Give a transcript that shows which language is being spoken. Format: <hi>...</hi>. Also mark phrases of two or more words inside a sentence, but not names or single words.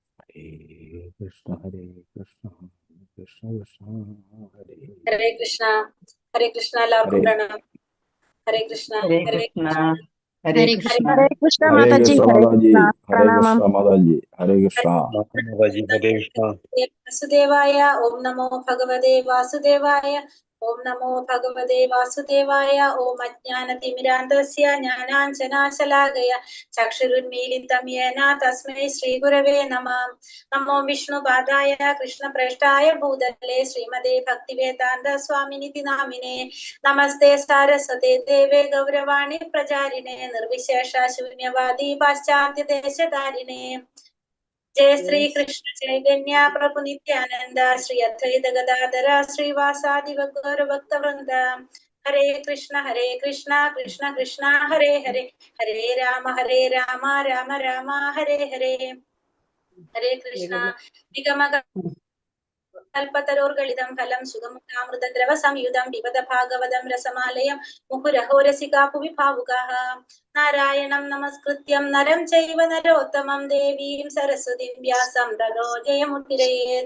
<sa>Hare Krishna, Krishna Krishna, Hare</sa> <ml>ഹരേ കൃഷ്ണ. ഹരേ കൃഷ്ണ. എല്ലാവർക്കും Hare. പ്രണാമം. ഹരേ കൃഷ്ണ. ഹരേ ഹരേ കൃഷ്ണ. കൃഷ്ണ. ഹരേ കൃഷ്ണ. ഹരേ കൃഷ്ണ Hare മാതാജി, Krishna, ഹരേ Mataji. കൃഷ്ണ, Hare പ്രണാമം. Krishna, Mataji. Hare Krishna. മാതാജി ഹരേ കൃഷ്ണ.</ml> <sa>വാസുദേവായ. ഓം നമോ ഭഗവതേ വാസുദേവായ. ഓം നമോ ഭഗവതേ വാസുദേവായ. ഓം അജ്ഞാനതിമിരാന്തസ്യ ജ്ഞാനാഞ്ജനാശലാകയ ചക്ഷുരുന്മീലിതം യേന തസ്മൈ ശ്രീഗുരവേ നമഃ. നമോ വിഷ്ണുപാദായ കൃഷ്ണപ്രേഷ്ഠായ ഭൂതലേ ശ്രീമതേ ഭക്തിവേദാന്ത സ്വാമിനിതി നാമിനേ. നമസ്തേ സാരസ്വതേ ദേവേ ഗൗരവാണി പ്രചാരിണേ നിർവിശേഷ ശൂന്യവാദി പാശ്ചാത്യദേശധാരിണേ. जय श्री कृष्ण चैतन्य प्रभु नित्यानंद श्री अद्वैत गदाधर श्रीवासादि गौर भक्त वृंद. हरे कृष्ण कृष्ण कृष्ण हरे हरे, हरे राम राम राम हरे हरे. हरे कृष्ण. निगम കൽപ്പതരോർഗളിതം ഫലം സുഗമുഖാമൃതദ്രവ സംയുതം പിബത ഭാഗവതം രസമാലയം മുഹുരഹോ രസികാ ഭുവി ഭാവുകാഃ. നാരായണം നമസ്കൃത്യം നരം ചൈവ നരോത്തമം ദേവീം സരസ്വതീം വ്യാസം തതോ ജയമുദ്ദിരയേത്.</sa>